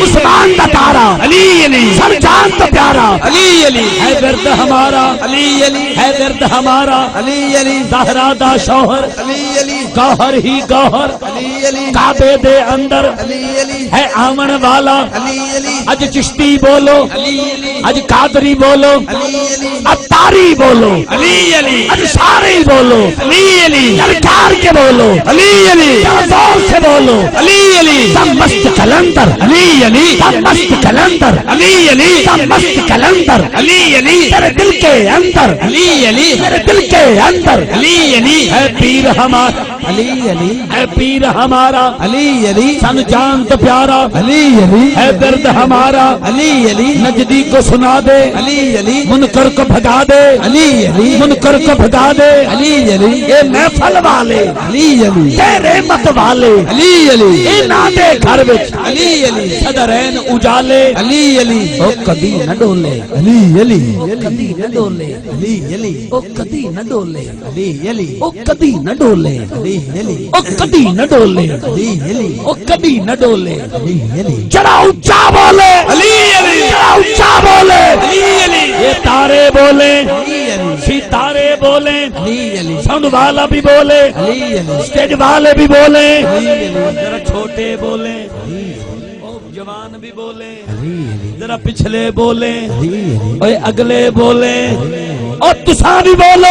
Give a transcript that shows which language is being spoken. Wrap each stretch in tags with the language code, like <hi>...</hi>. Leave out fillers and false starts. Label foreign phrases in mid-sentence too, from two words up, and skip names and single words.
<pa>عثمان دا تارا، علی علی سر جان دا پیارا، علی علی</pa> <ur>ہے ورد ہمارا علی علی ہے ورد ہمارا، علی علی</ur> <pa>زہرا دا شوہر علی علی</pa> <ur>گوہر ہی گوہر، علی علی</ur> <pa>کعبے دے اندر علی علی ہے آمن والا، علی علی اج چشتی بولو علی علی اج قادری بولو علی علی اتاری بولو علی علی اج سارے بولو علی علی للکار کے بولو علی علی</pa> <ur>زور سے بولو علی علی سب مست کلندر علی علی سب مست کلندر علی علی سب مست کلندر علی علی تیرے دل کے اندر علی علی تیرے دل کے اندر علی علی ہے پیر ہمارا علی علی ہے پیر ہمارا علی علی</ur> <pa>سن جان تو پیارا علی علی</pa> <ur>ہے درد ہمارا علی علی نجدی کو سنا دے علی علی منکر کو بھگا دے علی علی منکر کو بھگا دے علی علی یہ محفل والے علی علی تیرے مت والے علی علی</ur> <pa>انہاں دے گھر وچ علی علی صدرین اجالے علی علی او کدی نہ ڈولے علی علی کدی نہ ڈولے علی علی او کدی نہ ڈولے علی علی او کدی نہ ڈولے علی علی او کدی نہ ڈولے علی علی او کدی نہ ڈولے علی علی ذرا اونچا بولے علی علی ذرا اونچا بولے علی علی</pa> <ur>یہ تارے بولے علی علی ستارے بولے علی علی ساؤنڈ والا بھی بولے علی علی اسٹیج والے بھی بولے علی علی</ur> <pa>ذرا چھوٹے بولے او جوان بھی بولے ذرا پچھلے بولے اوے اگلے بولے اور تساں بھی بولو</pa>